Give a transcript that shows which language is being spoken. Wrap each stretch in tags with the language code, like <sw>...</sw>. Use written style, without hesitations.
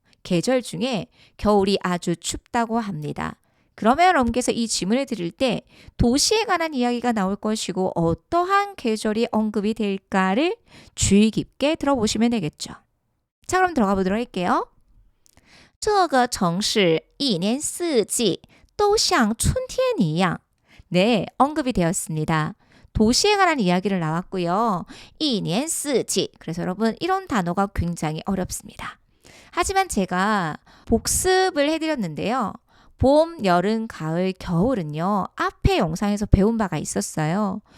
<ko>계절 중에 겨울이 아주 춥다고 합니다. 그러면 여러분께서 이 질문을 드릴 때 도시에 관한 이야기가 나올 것이고 어떠한 계절이 언급이 될까를 주의 깊게 들어보시면 되겠죠. 자, 그럼 들어가 보도록 할게요.</ko> <zh>这个城市一年四季都像春天一样.</zh> <ko>네, 언급이 되었습니다. 도시에 관한 이야기를 나왔고요.</ko> <zh>一年四季.</zh> <ko>그래서 여러분 이런 단어가 굉장히 어렵습니다. 하지만 제가 복습을 해드렸는데요. 봄, 여름, 가을, 겨울은요. 앞에 영상에서 배운 바가 있었어요.</ko>